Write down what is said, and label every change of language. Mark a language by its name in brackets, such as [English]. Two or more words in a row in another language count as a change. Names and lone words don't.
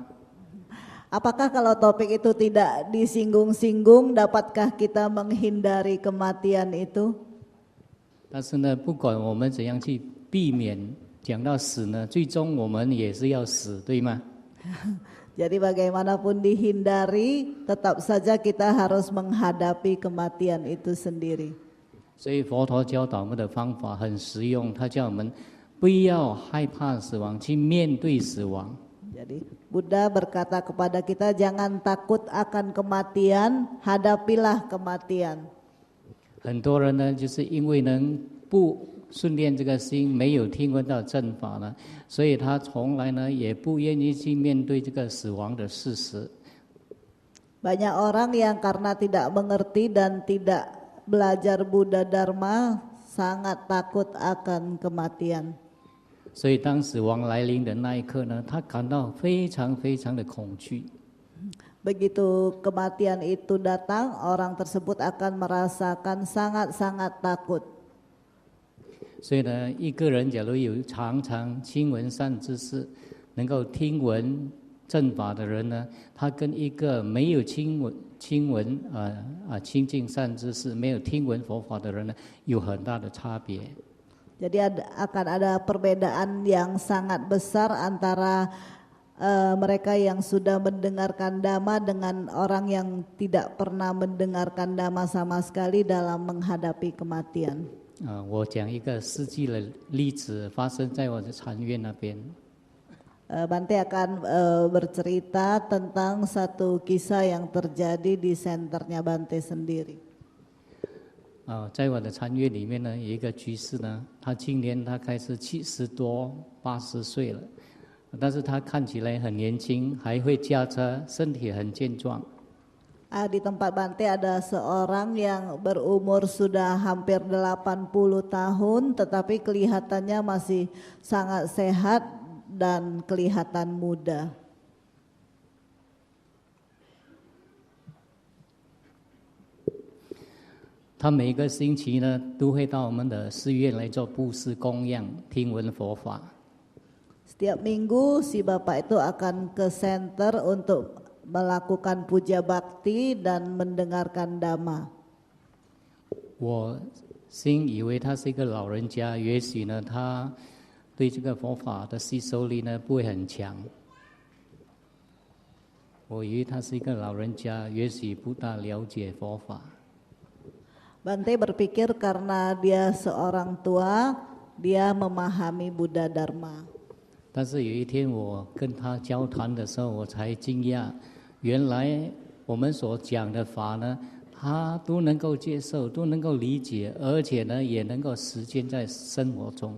[Indonesian] Apakah kalau topik itu tidak disinggung-singgung, dapatkah kita menghindari kematian itu? [Chinese] 但是呢，不管我们怎样去避免讲到死呢，最终我们也是要死，对吗？ [Indonesian] Jadi bagaimanapun dihindari, tetap saja kita harus menghadapi kematian itu sendiri. [Chinese] 所以佛陀教导我们的方法很实用，他叫我们不要害怕死亡，去面对死亡。 [Indonesian] Jadi Buddha berkata kepada kita jangan takut akan kematian, hadapilah kematian. [Chinese] 很多人呢，就是因为能不训练这个心，没有听闻到正法呢，所以他从来呢也不愿意去面对这个死亡的事实。 [Indonesian] Banyak orang yang karena tidak mengerti dan tidak belajar Buddha Dharma sangat takut akan kematian. [Chinese] 所以当死亡来临的那一刻呢，他感到非常非常的恐惧。 [Indonesian] Begitu kematian itu datang, orang tersebut akan merasakan sangat-sangat takut. [Chinese] 所以呢，一个人假如有常常亲闻善知识，能够听闻正法的人呢，他跟一个没有亲闻亲近善知识、没有听闻佛法的人呢，有很大的差别。 [Indonesian] Jadi akan ada perbedaan yang sangat besar antara mereka yang sudah mendengarkan Dhamma dengan orang yang tidak pernah mendengarkan Dhamma sama sekali dalam menghadapi kematian. [Chinese] 我讲一个实际的例子，发生在我的禅院那边。 [Indonesian] Bante akan bercerita tentang satu kisah yang terjadi di senternya Bante sendiri. [Chinese] 在我的禅院里面呢，有一个居士呢，他今年他开始70多、80岁了，但是他看起来很年轻，还会驾车，身体很健壮。 [Indonesian] Di tempat Bante ada seorang yang berumur sudah hampir 80 tahun, tetapi kelihatannya masih sangat sehat dan kelihatan muda. [Chinese] 他每个星期呢，都会到我们的寺院来做布施供养，听闻佛法。 [Indonesian] Setiap minggu si bapak itu akan ke center untuk melakukan puja bakti dan mendengarkan Dhamma. [Chinese] 我心以为他是一个老人家，也许呢，他对这个佛法的吸收力呢不会很强。我以为他是一个老人家，也许不大了解佛法。 [Indonesian] Bante berpikir karena dia seorang tua, dia memahami Buddha Dharma. [Chinese] 但是有一天我跟他交谈的时候，我才惊讶，原来我们所讲的法呢，他都能够接受，都能够理解，而且呢，也能够实践在生活中。